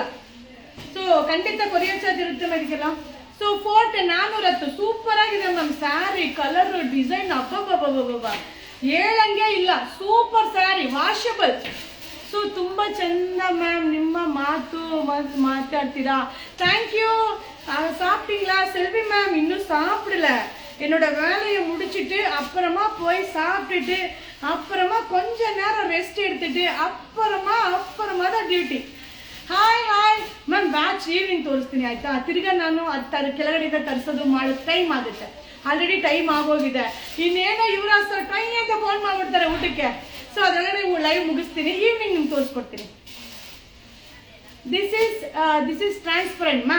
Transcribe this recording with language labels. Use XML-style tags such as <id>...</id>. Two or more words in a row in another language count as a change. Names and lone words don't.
<kn>ಸೊ ಖಂಡಿತ</kn> <en>courier charge</en> <kn>ಇರುತ್ತೆ ಇದಕ್ಕೆಲ್ಲ. ಸೊ 410 410 ಸೂಪರ್ ಆಗಿದೆ ಮ್ಯಾಮ್.</kn> <en>saree colour design</en> <kn>ಅಬ್ಬಬ್ಬಬ್ಬಬ್ಬ ಹೇಳಂಗೆ ಇಲ್ಲ,</kn> <en>super saree washable.</en> <kn>ಸೊ ತುಂಬ ಚಂದ ಮ್ಯಾಮ್, ನಿಮ್ಮ ಮಾತಾಡ್ತೀರಾ,</kn> <en>thank you.</en> <ta>சாப்பிட்டீங்களா செல்வி மேம்? இன்னும் சாப்பிடல, என்னோட வேலையை முடிச்சுட்டு அப்புறமா போய் சாப்பிட்டுட்டு அப்புறமா கொஞ்ச நேரம் ரெஸ்ட் எடுத்துட்டு அப்புறமா தான் டியூಟಿ.</ta> <en>hi ma'am, batch evening</en> <kn>ತೋರಿಸ್ತೀನಿ ಆಯ್ತಾ. ತಿರ್ಗಾ ನಾನು ಅದು ಕೆಳಗಡೆಯಿಂದ ತರಿಸೋದು ಮಾಡೋದು ಟೈಮ್ ಆಗುತ್ತೆ,</kn> <en>already time</en> <kn>ಆಗೋಗಿದೆ. ಇನ್ನೇನೋ ಯುವರಾಜ್ ಸರ್ ಟ್ರೈ ಅಂತ ಫೋನ್ ಮಾಡ್ಬಿಡ್ತಾರೆ ಊಟಕ್ಕೆ. ಸೊ ಅದರೊಳಗಡೆ ಲೈವ್ ಮುಗಿಸ್ತೀನಿ, ಈವ್ನಿಂಗ್ ನಿಮ್ಗೆ ತೋರಿಸ್ಕೊಡ್ತೀನಿ.</kn> <en>this is transparent ma'am.</en>